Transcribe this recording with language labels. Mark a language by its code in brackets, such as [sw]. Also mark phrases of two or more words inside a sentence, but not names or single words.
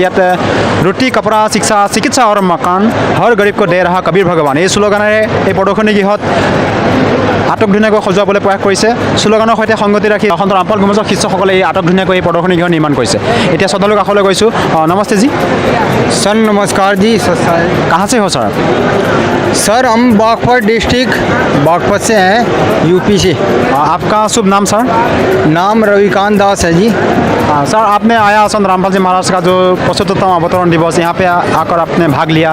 [as] ইয়াত [hi] रोटी कपड़ा शिक्षा चिकित्सा और मकान हर गरीब को दे रहा कबीर भगवान [as] এই শ্লোগানেৰে এই প্ৰদৰ্শনী গৃহত আটক ধুনীয়াকৈ সজোৱাবলৈ প্ৰয়াস কৰিছে। শ্লোগানৰ সৈতে সংগতি ৰাখি সন্ত ৰামপাল সমাজৰ শিষ্যসকলে এই আটক ধুনীয়াকৈ এই প্ৰদৰ্শনী গৃহ নিৰ্মাণ কৰিছে। এতিয়া শ্ৰদ্ধালু কাষলৈ গৈছোঁ। [hi] नमस्ते जी। सर नमस्कार जी। सर कहाँ से हो सर आप? सर हम बागपत डिस्ट्रिक्ट बागपत से हैं, यूपी से। आपका शुभ नाम सर? नाम रविकांत दास है जी। सर आपने आया संत रामपाल जी महाराज का जो 75वां अवतरण दिवस यहाँ पे आकर आपने भाग लिया।